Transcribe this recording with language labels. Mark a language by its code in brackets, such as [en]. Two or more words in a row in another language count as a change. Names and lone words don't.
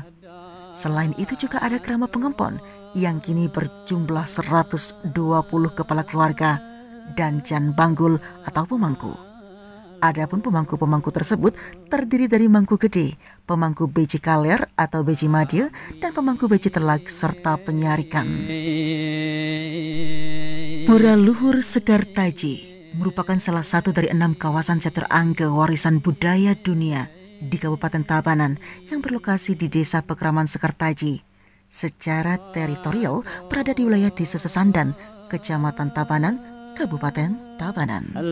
[id] Selain itu juga ada Krama Pengempon yang kini berjumlah 120 kepala keluarga dan Jan Banggul atau pemangku. Adapun pemangku-pemangku tersebut terdiri dari mangku gede, pemangku beji kaler atau beji madya, dan pemangku beji telak serta penyarikan. Pura Luhur Sekartaji merupakan salah satu dari 6 kawasan catur angka warisan budaya dunia di Kabupaten Tabanan yang berlokasi di Desa Pekraman Sekartaji. Secara teritorial berada di wilayah Desa Sesandan, Kecamatan Tabanan, Kabupaten Tabanan.